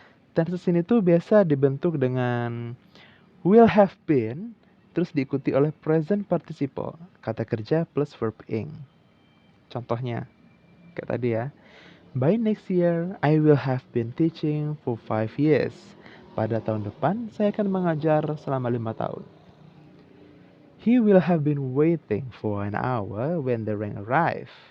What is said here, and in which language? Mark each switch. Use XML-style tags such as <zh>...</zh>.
<id>Tenses ini tuh biasa dibentuk dengan will have been, terus diikuti oleh present participle, kata kerja plus verb ing. Contohnya, kayak tadi ya.</id> <en>By next year, I will have been teaching for 5 years.</en> <id>Pada tahun depan, saya akan mengajar selama 5 tahun.</id> <en>He will have been waiting for an hour when the rain arrive.</en>